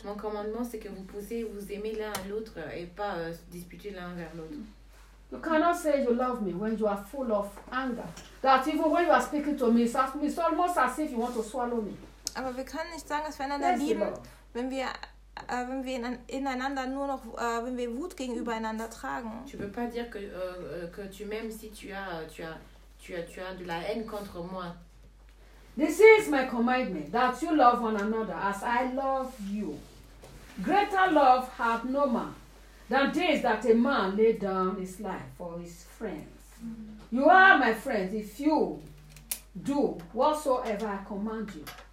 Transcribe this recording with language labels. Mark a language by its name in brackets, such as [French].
[French] Mon commandement, c'est que vous puissiez vous aimer l'un à l'autre et pas disputer l'un vers l'autre. [English] You cannot say you love me when you are full of anger. That even when you are speaking to me, it's almost as if you want to swallow me. [German] Aber wir können nicht sagen, dass wir einander lieben, wenn wir ineinander nur noch, wenn wir Wut gegenüber einander tragen. [French] Tu peux pas dire que tu m'aimes si tu as de la haine contre moi. [English] This is my commandment, that you love one another as I love you. Greater love hath no man than this, that a man laid down his life for his friends. You are my friends if you do whatsoever I command you.